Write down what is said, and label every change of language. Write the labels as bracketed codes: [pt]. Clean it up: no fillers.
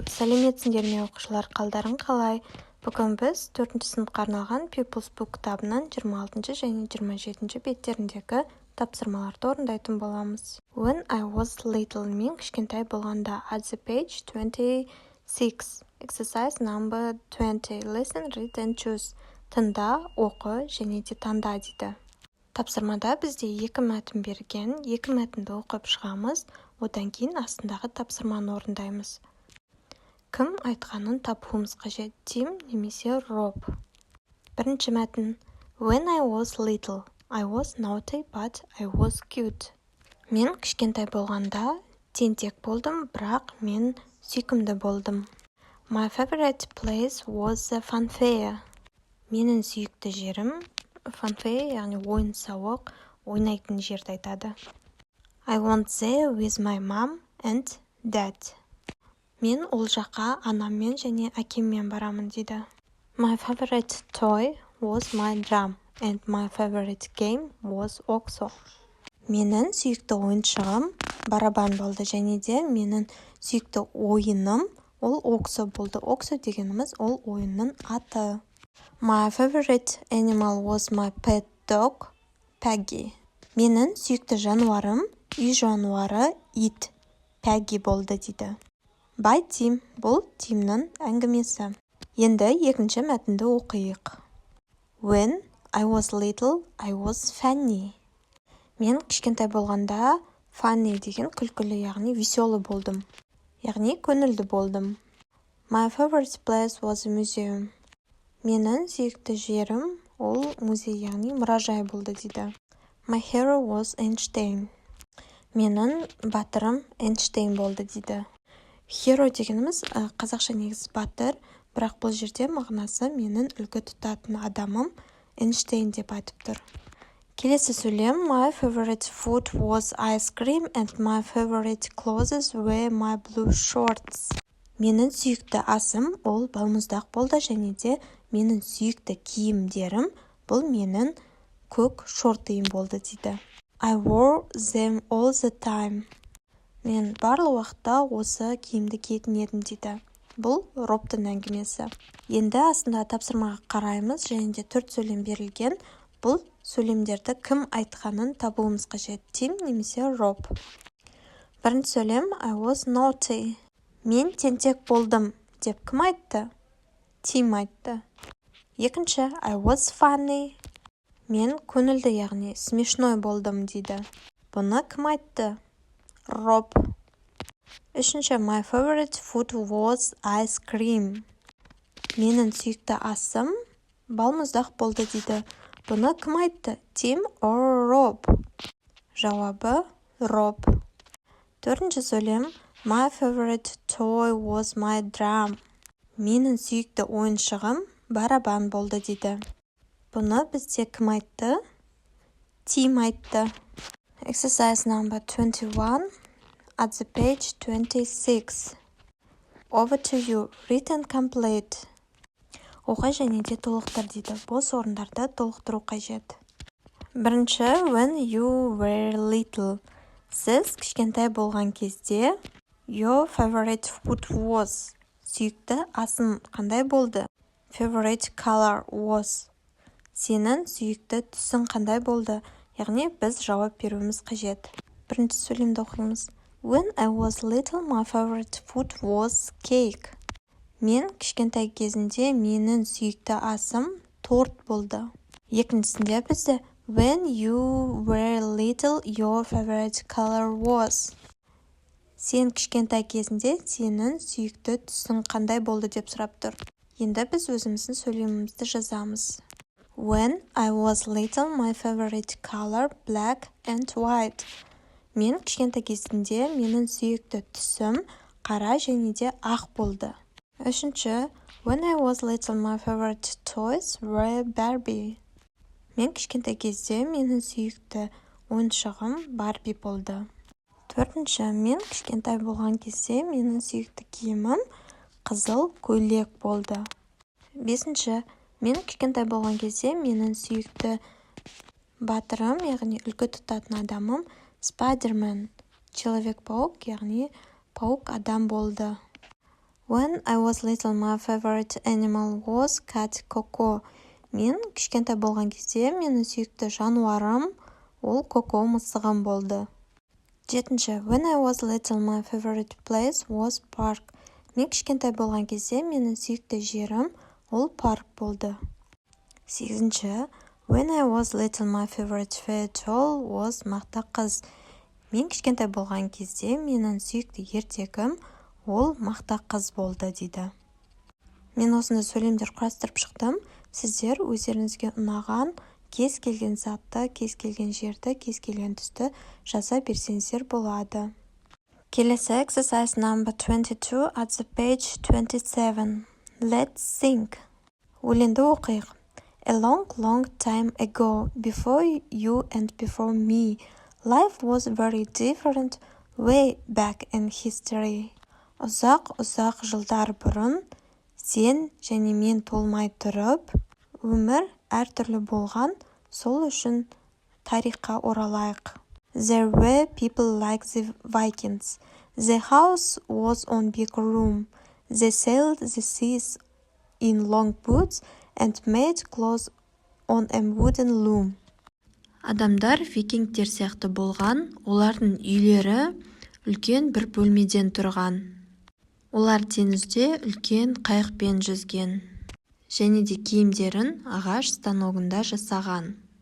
[kk] Сәлеметсіңдер ме оқушылар, қалдарың қалай? Бүгін біз 4-ші сыныпқа арналған People's Book кітабынан 26 және 27 беттеріндегі тапсырмаларды орындайтын боламыз. [en] When I was little, [kk] мен кішкентай болғанда. [en] At the page 26. Exercise number 20. Listen, read and choose. [kk] Тыңда, оқы және де таңда дейді. Тапсырмада бізде екі мәтін берген, екі мәтінді оқып шығамыз, одан кейін астындағы тапсырманы орындаймыз. Кім айтқанын табуымыз қажет, Тим немесе Роб. Бірінші мәтін. [en] When I was little, I was naughty, but I was cute. [kk] Мен кішкентай болғанда тентек болдым, бірақ мен сүйкімді болдым. [en] My favorite place was the fun fair. [kk] Менің сүйікті жерім фан-фэйр, яғни ойын-сауық, ойнайтын жерді айтады. [en] I went there with my mom and dad. [kk] Мен ол жаққа анаммен және әкеммен барамын дейді. [en] My favorite toy was my drum and my favorite game was oxo. [kk] Менің сүйікті ойыншығым барабан болды және де менің сүйікті ойыным ол оксо болды. Оксо дегеніміз ол ойынның аты. [en] My favorite animal was my pet dog, Peggy. [kk] Менің сүйікті жануарым, үй жануары, ит, Peggy болды дейді. [en] By Tim, [kk] бұл Тимнің әңгімесі. Енді екінші мәтінді оқиық. [en] When I was little, I was funny. [kk] Мен кішкентай болғанда funny деген күлкілі, яғни веселі болдым. Яғни көңілді болдым. [en] My favorite place was a museum. [kk] Менің сүйікті жерім ол музей, яғни мұражай болды дейді. [en] My hero was Einstein. [kk] Менің батырым Эйнштейн болды дейді. Hero дегеніміз қазақша негізі батыр, бірақ бұл жерде мағынасы менің үлгі тұтатын адамым Эйнштейн деп айтып тұр. Келесі сөйлем. [en] My favorite food was ice cream and my favorite clothes were my blue shorts. [kk] Менің сүйікті асым ол балмұздақ болды және де менің сүйікті киімдерім бұл менің көк шортиым болды дейді. [en] I wore them all the time. [kk] Мен барлық уақытта осы киімді киетін едім дейді. Бұл Робтың әңгімесі. Енді астында тапсырмаға қараймыз және де 4 сөйлем берілген. Бұл сөйлемдерді кім айтқанын табуымыз қажет, Тим немесе Роб. Бірінші сөйлем. [en] I was naughty. [kk] Мен тентек болдым деп кім айтты? Тим айтты. Екінші. [en] I was funny. [kk] Мен көңілді, яғни смешной болдым дейді. Бұны кім айтты? Роб. Үшінші. [en] My favorite food was ice cream. [kk] Менің сүйікті асым балмұздақ болды дейді. Бұны кім айтты? Тим or Роб? Жауабы Роб. Төртінші сөйлем. [en] My favorite toy was my drum. [kk] Менің сүйікті ойыншығым барабан болды дейді. Бұны бізде кім айтты? Тим айтты. [en] Exercise number 21 at the page 26. Over to you. Read and complete. [kk] Оқы және де толықтыр дейді. Бос орындарды толықтыру қажет. Бірінші. [en] When you were little. [kk] Сіз кішкентай болған кезде [en] your favorite food was. [kk] Сүйікті асың қандай болды? [en] Favorite color was. [kk] Сенің сүйікті түсің қандай болды? Яғни біз жауап беруіміз қажет. Бірінші сөйлемді оқимыз. [en] When I was little, my favorite food was cake. [kk] Мен кішкентай кезінде менің сүйікті асым торт болды. Екіншісінде бізде [en] when you were little, your favorite color was. [kk] Сен кішкентай кезінде сенің сүйікті түсің қандай болды деп сұрап тұр. Енді біз өзіміздің сөйлемімізді жазамыз. [en] When I was little, my favorite color black and white. [kk] Мен кішкентай кезінде менің сүйікті түсім қара және де ақ болды. Үшінші. [en] When I was little, my favorite toys were Barbie. [kk] Мен кішкентай кезде менің сүйікті ойыншығым Барби болды. Төртінші. Мен кішкентай болған кезде менің сүйікті киімім қызыл көйлек болды. Бесінші. Мен кішкентай болған кезде менің сүйікті батырым, яғни үлгі тұтатын адамым Спайдермен, Человек-паук, яғни Паук адам болды. [en] When I was little, my favorite animal was cat Coco. [kk] Мен кішкентай болған кезде менің сүйікті жануарым ол Коко мысығым болды. 7. [en] When I was little, my favorite place was park. [kk] Мен кішкентай болған кезде менің сүйікті жерім ол парк болды. 8. [en] When I was little, my favorite fairy tale was мақта қыз. [kk] Мен кішкентай болған кезде менің сүйікті ертегім ол мақта қыз болды дейді. Мен осындай сөйлемдер құрастырып шықтым. Сіздер өздеріңізге ұнаған кез келген затты, кез келген жерді, кез келген түсті жаза берсеңіздер болады. Келесі [en] exercise number 22 at the page 27. Let's think. [kk] Өлеңді оқиық. [en] A long, long time ago, before you and before me, life was very different way back in history. [kk] Ұзақ жылдар бұрын, сен және мен толмай тұрып, өмір әртүрлі болған, сол үшін тарихқа оралайық. [en] There were people like the Vikings. The house was on big room. They sailed the seas in long boats and made clothes on a wooden loom. [kk] Адамдар викингтер сияқты болған, олардың үйлері үлкен бір бөлмеден тұрған. Олар теңізде үлкен қайықпен жүзген. Және де киімдерін ағаш станогында жасаған.